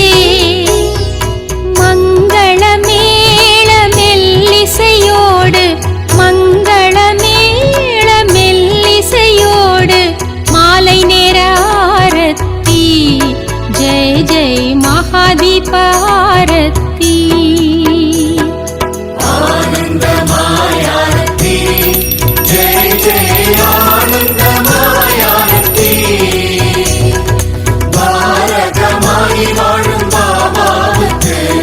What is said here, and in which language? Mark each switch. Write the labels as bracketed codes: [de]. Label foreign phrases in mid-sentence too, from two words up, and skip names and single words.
[ta] மங்கள மேள மெல்லிசையோடு மங்கள மேள மெல்லிசையோடு மாலை நேர ஆரத்தி ஜெய் ஜெய் மகாதீப ஆரத்தி [hi] आनन्दमय आरती जय जय आनन्दमय आरती [ta] பாரகமாய் வாழும் பாபாவுக்கு